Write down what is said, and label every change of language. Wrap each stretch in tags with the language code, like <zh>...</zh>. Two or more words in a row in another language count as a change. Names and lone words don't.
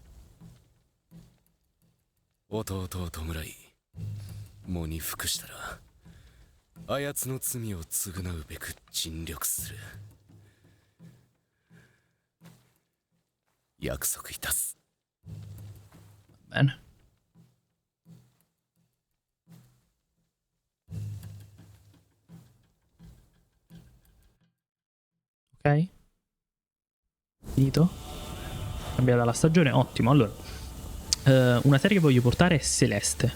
<ja>弟を弔い、喪に服したら、あやつの罪を償うべく尽力する。約束いたす。</ja> <it>Bene. Ok. Finito. Cambiata la stagione, ottimo. Allora, una serie che voglio portare è Celeste.</it>